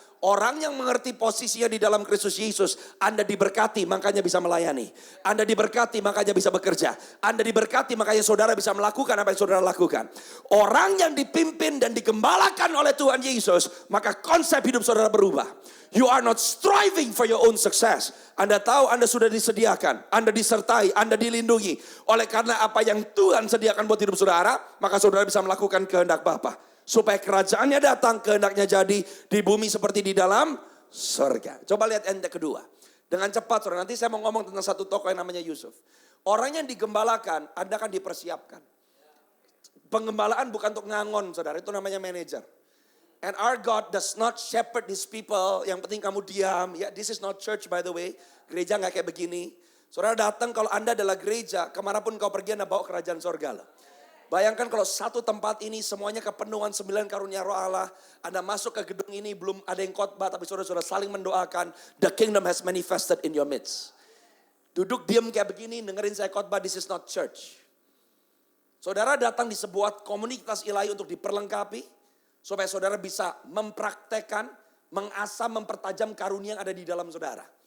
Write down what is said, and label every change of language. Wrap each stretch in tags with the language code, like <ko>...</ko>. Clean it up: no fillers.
<id>Orang yang mengerti posisinya di dalam Kristus Yesus, Anda diberkati makanya bisa melayani. Anda diberkati makanya bisa bekerja. Anda diberkati makanya saudara bisa melakukan apa yang saudara lakukan. Orang yang dipimpin dan digembalakan oleh Tuhan Yesus, maka konsep hidup saudara berubah.</id> <en>You are not striving for your own success.</en> <id>Anda tahu Anda sudah disediakan, Anda disertai, Anda dilindungi. Oleh karena apa yang Tuhan sediakan buat hidup saudara, maka saudara bisa melakukan kehendak Bapa. Supaya kerajaannya datang, kehendaknya jadi di bumi seperti di dalam surga. Coba lihat ayat kedua. Dengan cepat, saudara. Nanti saya mau ngomong tentang satu tokoh yang namanya Yusuf. Orang yang digembalakan, Anda akan dipersiapkan. Penggembalaan bukan untuk ngangon, saudara. Itu namanya manajer.</id> <en>And our God does not shepherd these people.</en> <id>Yang penting kamu diam.</id> <en>Ya, this is not church by the way.</en> <id>Gereja gak kayak begini. Saudara datang kalau Anda adalah gereja, kemanapun kau pergi Anda bawa kerajaan sorga lah. Bayangkan kalau satu tempat ini semuanya kepenuhan 9 karunia roh Allah. Anda masuk ke gedung ini belum ada yang khotbah tapi saudara-saudara saling mendoakan.</id> <en>The kingdom has manifested in your midst.</en> <id>Duduk diam kayak begini dengerin saya khotbah,</id> <en>this is not church.</en> <id>Saudara datang di sebuah komunitas ilahi untuk diperlengkapi. Supaya saudara bisa mempraktekkan, mengasah, mempertajam karunia yang ada di dalam saudara.</id>